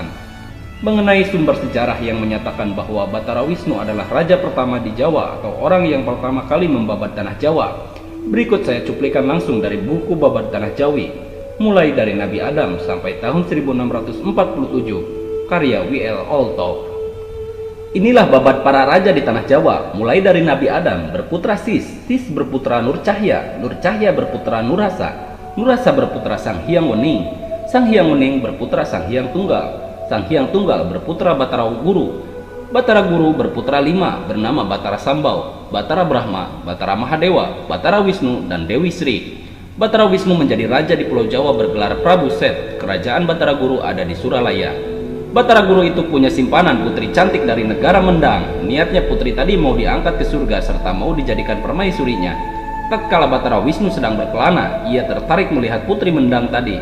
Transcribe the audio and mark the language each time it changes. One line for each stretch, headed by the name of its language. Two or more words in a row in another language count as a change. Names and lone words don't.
Indonesian: Mengenai sumber sejarah yang menyatakan bahwa Batara Wisnu adalah raja pertama di Jawa atau orang yang pertama kali membabad Tanah Jawa, berikut saya cuplikan langsung dari buku Babad Tanah Jawi, mulai dari Nabi Adam sampai tahun 1647, karya W.L. Alto. Inilah babad para raja di Tanah Jawa, mulai dari Nabi Adam berputra Sis, Sis berputra Nur Cahya, Nur Cahya berputra Nurhasa, Nurhasa berputra Sang Hyang Wening, Sang Hyang Wening berputra Sang Hyang Tunggal, Sang Hyang Tunggal berputra Batara Guru, Batara Guru berputra 5 bernama Batara Sambau, Batara Brahma, Batara Mahadewa, Batara Wisnu, dan Dewi Sri. Batara Wisnu menjadi raja di Pulau Jawa bergelar Prabu Set. Kerajaan Batara Guru ada di Suralaya. Batara Guru itu punya simpanan putri cantik dari negara Mendang. Niatnya putri tadi mau diangkat ke surga serta mau dijadikan permaisurinya. Tatkala Batara Wisnu sedang berkelana, ia tertarik melihat putri Mendang tadi.